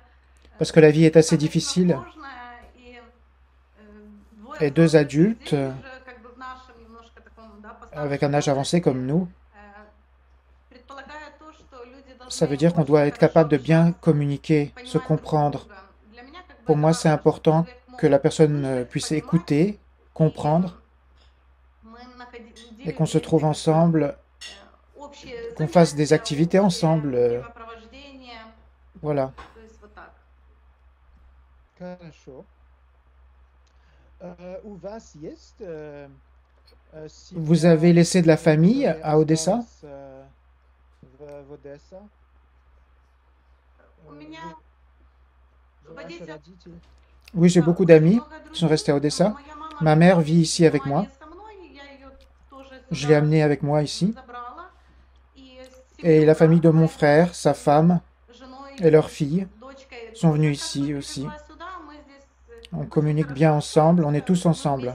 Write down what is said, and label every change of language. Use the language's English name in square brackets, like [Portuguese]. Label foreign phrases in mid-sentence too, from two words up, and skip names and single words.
[French] Parce que la vie est assez difficile. Et deux adultes, avec un âge avancé comme nous, ça veut dire qu'on doit être capable de bien communiquer, se comprendre. Pour moi, c'est important que la personne puisse écouter, comprendre, et qu'on se trouve ensemble, qu'on fasse des activités ensemble. Voilà. [Russian] Хорошо. У вас есть [French] Vous avez [Russian] семья, [French] laissé de la famille [Russian] которая [French] à Odessa? [Russian] осталась в Одессе? Ваши родители? [French] Oui, j'ai beaucoup d'amis qui sont restés à Odessa. Ma mère vit ici avec moi. Je l'ai amenée avec moi ici. Et la famille de mon frère, sa femme et leur fille sont venus ici aussi. On communique bien ensemble, on est tous ensemble.